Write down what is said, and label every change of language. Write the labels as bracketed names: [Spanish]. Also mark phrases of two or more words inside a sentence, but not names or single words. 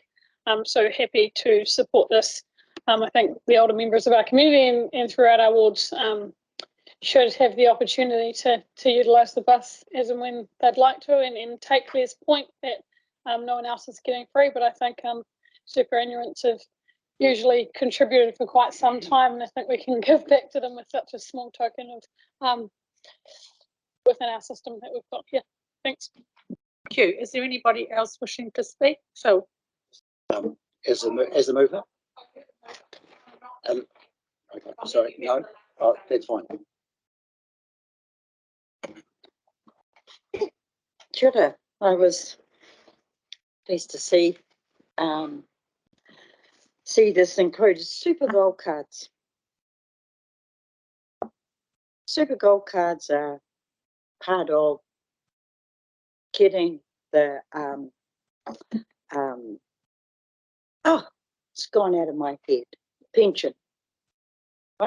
[English] So happy to support this. I think the older members of our community and throughout our wards should have the opportunity to utilise the bus as and when they'd like to, and take Claire's point that no one else is getting free, but I think superannuants have usually contributed for quite some time, and I think we can give back to them with such a small token of within our system that we've got here. Thanks. Thank you. Is there anybody else wishing to speak? So, As the mover. Okay, sorry, no, oh, that's fine. [Māori] Kia ora. [English] I was pleased to see this included super gold cards. Super gold cards are part of getting the it's gone out of my head, pension, right?